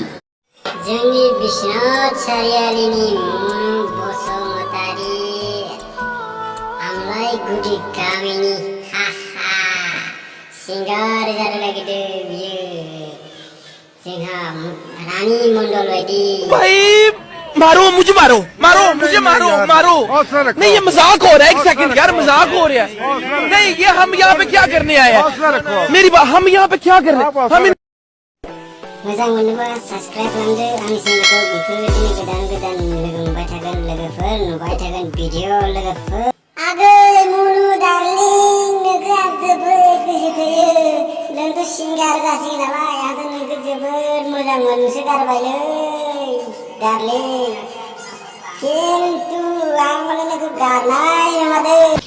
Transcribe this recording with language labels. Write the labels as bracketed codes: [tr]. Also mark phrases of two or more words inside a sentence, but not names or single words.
[brx] जोंनि बिश्वनाथ सारियालिनि मुनु बसुमतारी आमलाय गुदि गामिनि सिंगार जानो नागिरदों बियो जोंहा रानी मण्डल बायदि [hi] भाई मारो मुझे मारो नहीं ये मजाक हो रहा है एक सेकंड यार मजाक हो रहा है नहीं ये हम यहाँ पे क्या करने आए हैं मेरी बात हम यहाँ पे क्या कर रहे हैं हम [brx] मोजां मोनोबा सब्सक्राइब खालामदो आंनि चेनेलखौ बेफोरबायदिनो गोदान लोगो मोनबाय थागोन लोगोफोर नुबाय थागोन भिडिअ लोगोफोर आगै मुनु डार्लिं नोंखौ आं जोबोद गोसो थोयो नोंथ' सिंगार जासिगोन नालाय आंथ' नोंखौ जोबोद मोजां मोनसो गारबायलै डार्लिं खिन्थु आं माने नोंखौ गारनाय नङा दे